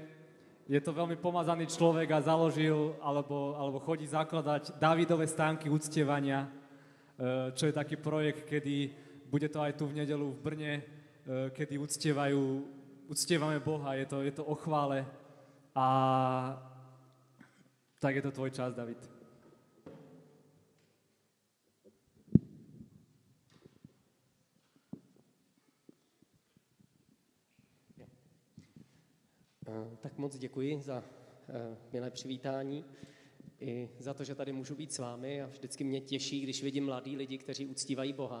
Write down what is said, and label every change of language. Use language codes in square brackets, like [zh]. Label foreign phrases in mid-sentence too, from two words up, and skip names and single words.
[sk] Je to veľmi pomazaný človek a založil alebo chodí zakladať Dávidové stánky uctievania, čo je taký projekt, kedy bude to aj tu v nedeľu v Brne, kedy uctievame Boha, je to o chvále. A tak je to tvoj čas, David. [cs] Tak moc děkuji za milé přivítání i za to, že tady můžu být s vámi a vždycky mě těší, když vidím mladí lidi, kteří uctívají Boha.